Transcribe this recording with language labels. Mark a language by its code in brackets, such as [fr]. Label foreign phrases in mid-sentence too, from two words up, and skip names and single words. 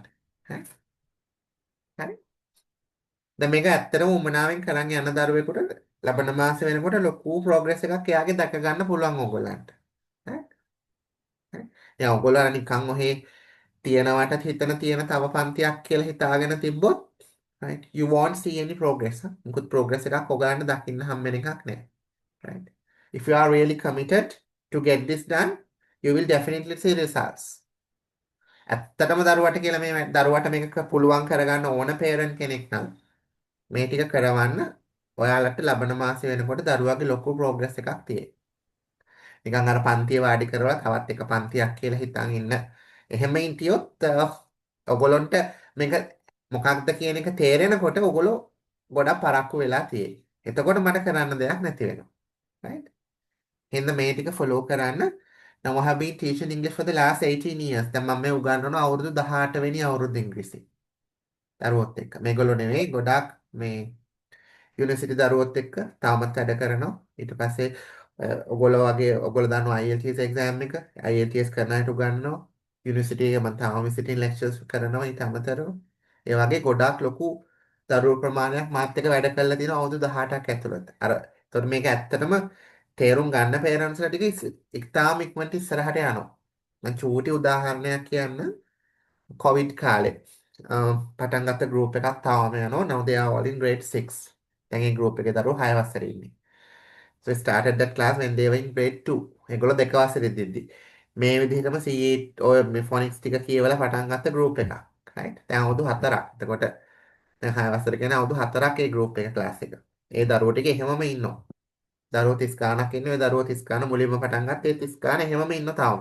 [si] හරි? හරි. දැන් මේක ඇත්තටම උමනාවෙන් කරන් යන දරුවෙකුට ලබන මාසෙ වෙනකොට ලොකු ප්‍රෝග්‍රස් එකක් එයාගේ දැක ගන්න පුළුවන් ඕගොල්ලන්ට. හරි? හරි. දැන් ඔයගොල්ලෝ නිකන් ඔහේ තියනවට හිතන තියෙන තව පන්තියක් කියලා හිතාගෙන තිබ්බොත් [en] right you won't see any progress. [si] මුකුත් progress එකක් ඔයගලන්ට දකින්න හම්බෙන එකක් නෑ. [en] right if you are really committed to get this done you will definitely see results. [si] ඇත්තටම දරුවට මේක පුළුවන් කරගන්න ඕන පේරන්ට් කෙනෙක් නම් මේ ටික කරවන්න ඔයාලට ලබන මාසෙ වෙනකොට දරුවාගේ ලොකු ප්‍රෝග්‍රස් එකක් තියෙයි. නිකන් අර පන්තිය වාඩි කරලා තවත් එක පන්තියක් කියලා හිතන් ඉන්න. එහෙම හිටියොත් ඔයගොල්ලන්ට මේක මොකක්ද කියන එක තේරෙනකොට ඔයගොල්ලෝ ගොඩක් පරක්කු වෙලා තියෙයි. එතකොට මට කරන්න දෙයක් නැති වෙනවා. right? එහෙනම් මේ ටික ෆලෝ කරන්න. [en] Now I have been teaching English for the last 18 years. [si] දැන් මම මේ උගන්වනවා අවුරුදු 18 වෙනි අවුරුදු ඉංග්‍රීසි. දරුවොත් එක්ක. මේගොල්ලෝ නෙවෙයි ගොඩක් මේ යුනිවර්සිටි දරුවොත් එක්ක තාමත් වැඩ කරනවා. ඊට පස්සේ ඔයගොල්ලෝ දන්නවා IELTS එක්සෑම් එක. IELTS කරන අයට උගන්වනවා. යුනිවර්සිටි එකේ මම තාම [en] visiting lectures [si] කරනවා ඊට අමතරව. ඒ වගේ ගොඩක් ලොකු දරුවෝ ප්‍රමාණයක් මාත් එක්ක වැඩ කරලා තියෙනවා අවුරුදු 18ක් ඇතුළත. එතකොට මේක ඇත්තටම තේරුම් ගන්න පේරන්ට්ස්ලා ටික ඉතාම ඉක්මනට ඉස්සරහට යනවා. මම චූටි උදාහරණයක් කියන්න. කොවිඩ් කාලේ පටන් ගත්ත ගෲප් එකක් තාම යනවා. [en] Now they are all in grade 6. [si] දැන් ඒ ගෲප් එකේ දරුවෝ 6 වසරේ ඉන්නේ. [en] So I started that class when they were in grade 2. [si] ඒගොල්ලෝ 2 වසරේ ඉඳිද්දි. මේ විදිහටම C8 ඔය මේ ෆොනික්ස් ටික කියවලා පටන් ගත්ත ගෲප් එකක්. right? දැන් අවුරුදු 4ක්. එතකොට දැන් 6 වසර කියන්නේ අවුරුදු 4ක් ඒ ගෲප් එක ක්ලාස් එක. ඒ දරුවෝ ටික එහෙමම ඉන්නවා. දරුවෝ 30 ගාණක් ඉන්නේ. ඔය දරුවෝ 30 ගාණ මුලින්ම පටන් ගත්ත ඒ 30 ගාණ එහෙමම ඉන්නවා තාම.